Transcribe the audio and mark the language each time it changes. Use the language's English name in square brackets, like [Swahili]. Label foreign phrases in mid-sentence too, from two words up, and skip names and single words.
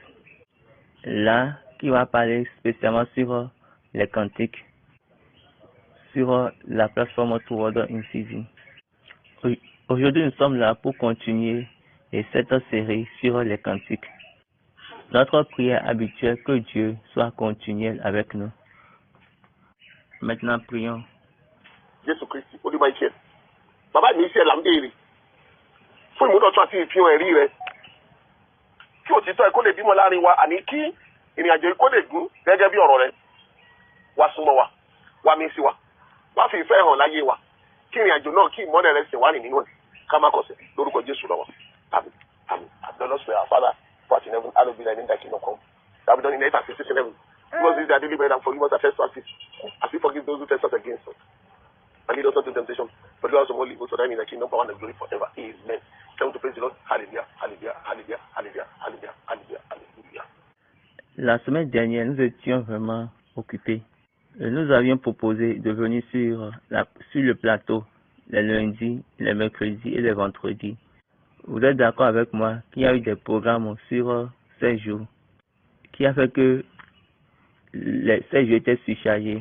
[French] Là, qui va parler spécialement sur les cantiques sur la plateforme Towards Incising. Aujourd'hui, nous sommes là pour continuer cette série sur les cantiques. Notre prière habituelle, que Dieu soit continuel avec nous. Maintenant, prions. [Yoruba] Jésù Kristi olúwa iṣẹ́ bàbá mi iṣẹ́ là ń béèrè fún ìmúdọ̀tún àti ìfihàn ẹ̀rí rẹ kí òtítọ́ ẹ kó lè bímọ láàrin wa àní kí ìrìn àjò kó lè gún gẹ́gẹ́ bí ọ̀rọ̀ rẹ wá súnmọ́ wa wá mí sí wa wá fi ìfẹ́ hàn láyé wa kí ìrìn àjò náà kí ìmọ́lẹ̀ rẹ sì wá rìn nínú ẹ̀ ká má kọsẹ̀ lórúkọ Jésù lọ́wọ́ àmín àmín àdánlọ́sọ̀ [English] our Father who art in heaven hallowed be thy name, thy kingdom come thy will be done in earth as it is in heaven. Give us this day our daily bread and forgive us our trespasses as we forgive those who trespass against us. And lead us not into temptation, but deliver us from all evil. For thine is the kingdom, power, and the glory forever. Amen. Time to praise the Lord. Hallelujah, hallelujah, hallelujah, hallelujah, hallelujah, hallelujah, hallelujah. [French] La semaine dernière, nous étions vraiment occupés. Nous avions proposé de venir sur le plateau les lundis, les mercredis et les vendredis. Vous êtes d'accord avec moi qu'il y a eu des programmes sur ces jours, qui a fait que ces jours étaient surchargés.